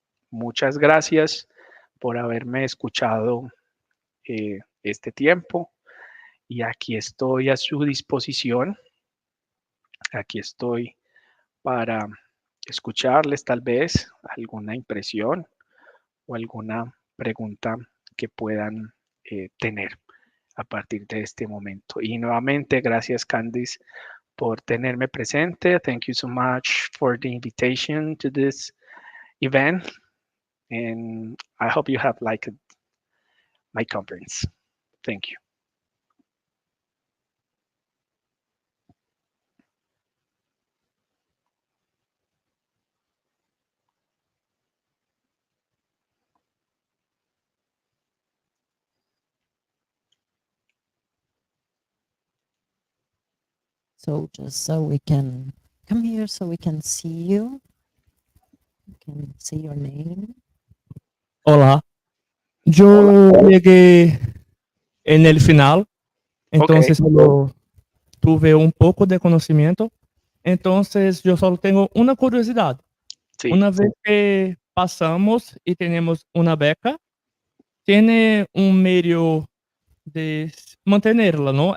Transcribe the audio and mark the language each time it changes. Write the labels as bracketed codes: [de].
[es] Muchas gracias por haberme escuchado este tiempo y aquí estoy a su disposición. Aquí estoy para escucharles tal vez alguna impresión o alguna pregunta que puedan tener a partir de este momento. Y nuevamente, gracias Candice por tenerme presente. [en] Thank you so much for the invitation to this event. And I hope you have liked my conference. Thank you. So just so we can come here, so we can see you. We can see your name. [es] Hola, yo llegué en el final, entonces solo tuve un poco de conocimiento, entonces yo solo tengo una curiosidad. Sí. Una vez que pasamos y tenemos una beca, tiene un medio de mantenerla, ¿no?